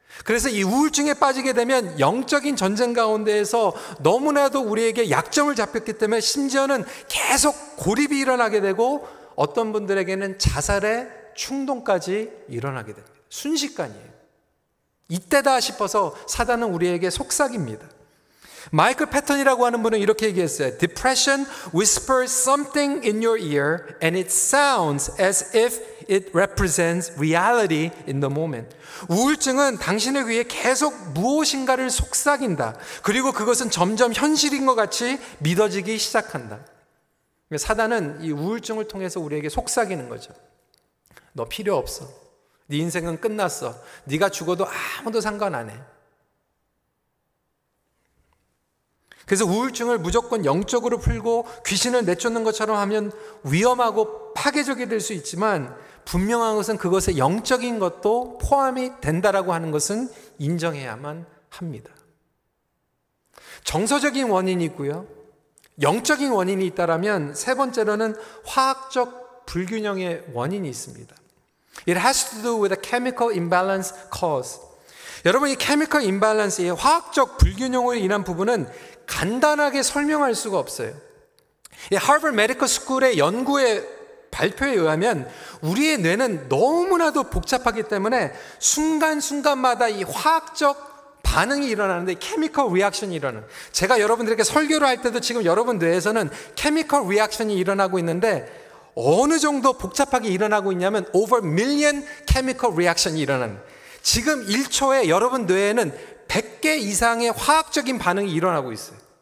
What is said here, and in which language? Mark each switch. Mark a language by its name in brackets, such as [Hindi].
[Korean] 그래서 이 우울증에 빠지게 되면 영적인 전쟁 가운데에서 너무나도 우리에게 약점을 잡혔기 때문에 심지어는 계속 고립이 일어나게 되고 어떤 분들에게는 자살의 충동까지 일어나게 됩니다. 순식간이에요. 이때다 싶어서 사단은 우리에게 속삭입니다. 마이클 패턴이라고 하는 분은 이렇게 얘기했어요. [English] Depression whispers something in your ear and it sounds as if it represents reality in the moment. [Korean] 우울증은 당신의 귀에 계속 무엇인가를 속삭인다. 그리고 그것은 점점 현실인 것 같이 믿어지기 시작한다. 사단은 이 우울증을 통해서 우리에게 속삭이는 거죠. 너 필요 없어. 네 인생은 끝났어. 네가 죽어도 아무도 상관 안 해. 그래서 우울증을 무조건 영적으로 풀고 귀신을 내쫓는 것처럼 하면 위험하고 파괴적이 될 수 있지만 분명한 것은 그것에 영적인 것도 포함이 된다라고 하는 것은 인정해야만 합니다. 정서적인 원인이 있고요. 영적인 원인이 있다라면 세 번째로는 화학적 불균형의 원인이 있습니다. [English] It has to do with a chemical imbalance cause. [Korean] 여러분 이 chemical imbalance, 이 화학적 불균형으로 인한 부분은 간단하게 설명할 수가 없어요. 이 하버드 메디컬 스쿨의 연구의 발표에 의하면 우리의 뇌는 너무나도 복잡하기 때문에 순간순간마다 이 화학적 반응이 일어나는데 케미컬 리액션이 일어나는, 제가 여러분들에게 설교를 할 때도 지금 여러분 뇌에서는 케미컬 리액션이 일어나고 있는데 어느 정도 복잡하게 일어나고 있냐면 [English] over million chemical reaction [Korean] 이 일어나는, 지금 1초에 여러분 뇌에는 100개 이상의 화학적인 반응이 일어나고 있어요.